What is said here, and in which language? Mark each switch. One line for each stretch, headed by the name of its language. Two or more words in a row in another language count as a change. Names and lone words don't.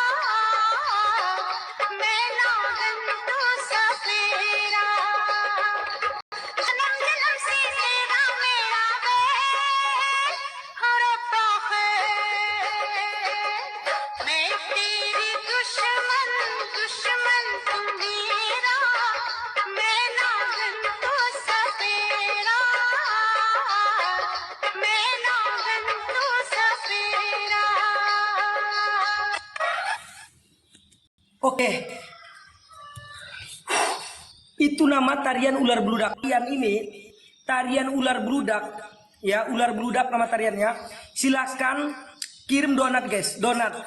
Hindi: मैं नागन तू सपेरा जन्म जन्म से तेरा मेरा बैर हो रब्बा खैर मैं तेरी दुश्मन दुश्मन तू मेरा मैं नागन तू सपेरा मैं नागन तू सपेरा
Indonesian: Oke. Itu nama tarian ular beludak. Tarian ini, tarian ular beludak, ya, ular beludak nama tariannya. Silahkan kirim donat guys, donat.